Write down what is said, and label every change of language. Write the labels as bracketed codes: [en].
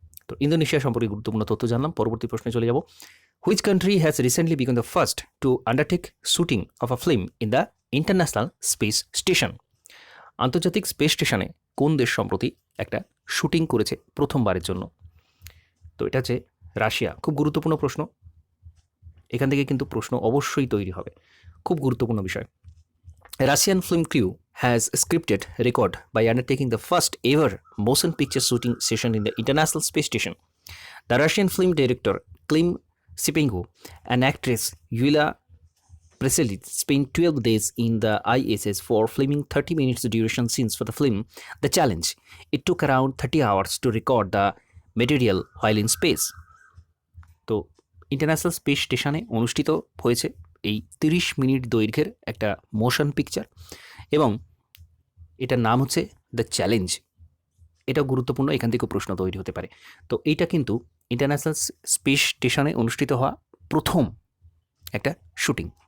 [bn] তো ইন্দোনেশিয়া সম্পর্কে গুরুত্বপূর্ণ তথ্য জানলাম। পরবর্তী প্রশ্নে চলে যাব। [en] Which country has recently become the first to undertake shooting of a film in the international space station? [bn] আন্তর্জাতিক স্পেস স্টেশনে কোন দেশ সম্প্রতি একটা শুটিং করেছে প্রথমবারের জন্য? তো এটা হচ্ছে রাশিয়া। খুব গুরুত্বপূর্ণ প্রশ্ন, এখান থেকে কিন্তু প্রশ্ন অবশ্যই তৈরি হবে, খুব গুরুত্বপূর্ণ বিষয়। [en] Russian film crew has scripted record by undertaking the first ever motion picture shooting session in the International Space Station. The Russian film director Klim Sipenko and actress Yulia Preselid spent 12 days in the ISS for filming 30 minutes duration scenes for the film The Challenge. It took around 30 hours to record the material while in space. [bn] তো international space স্টেশনে অনুষ্ঠিত হয়েছে এই 30 minute দৈর্ঘ্যের একটা motion picture, এবং এটার নাম হচ্ছে দ্য চ্যালেঞ্জ। এটাও গুরুত্বপূর্ণ, এখান থেকেও প্রশ্ন তৈরি হতে পারে। তো এইটা কিন্তু ইন্টারন্যাশনাল স্পেস স্টেশনে অনুষ্ঠিত হওয়া প্রথম একটা শুটিং।